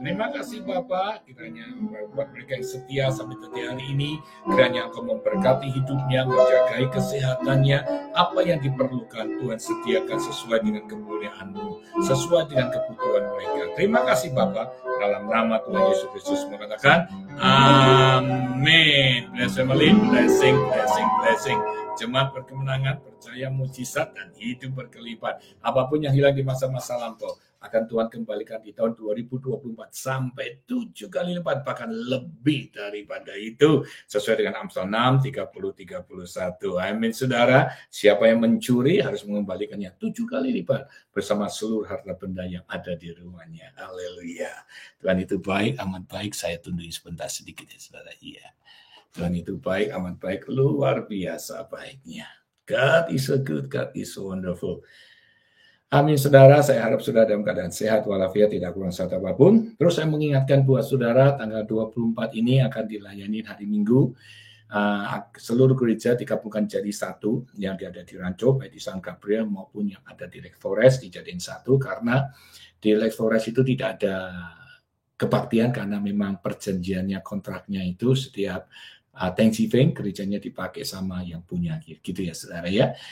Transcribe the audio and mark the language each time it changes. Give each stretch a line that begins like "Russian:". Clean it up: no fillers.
Indonesian: Terima kasih Bapa, kiranya buat mereka yang setia sampai detik hari ini, kiranya Engkau memberkati hidupnya, menjagai kesehatannya, apa yang diperlukan Tuhan sediakan sesuai dengan kemuliaan-Mu, sesuai dengan kebutuhan mereka. Terima kasih Bapa, dalam nama Tuhan Yesus Kristus mengatakan, amin.
English: Bless family, blessing, blessing, blessing.
Indonesian: Jemaat Perkemenangan, percaya mujizat dan hidup berkelipat. Apapun yang hilang di masa-masa lampau, akan Tuhan kembalikan di tahun 2024 sampai 7 kali lipat, bahkan lebih daripada itu, sesuai dengan Amsal 6, 30-31. Amin saudara, siapa yang mencuri harus mengembalikannya 7 kali lipat bersama seluruh harta benda yang ada di rumahnya. Haleluya. Tuhan itu baik, amat baik. Saya tunduk sebentar sedikit ya saudara. Iya. Tuhan itu baik, amat baik, luar biasa baiknya.
English: God is so good, God is so wonderful.
Indonesian: Amin saudara, saya harap saudara dalam keadaan sehat walafiat, tidak kurang satu apapun. Terus saya mengingatkan buat saudara, tanggal 24 ini akan dilayani hari Minggu. Seluruh gereja digabungkan jadi satu, yang ada di Rancho, baik di San Gabriel maupun yang ada di Lake Forest dijadiin satu, karena di Lake Forest itu tidak ada kebaktian, karena memang perjanjiannya, kontraknya itu setiap Thanksgiving gerejanya dipakai sama yang punya, gitu ya saudara ya.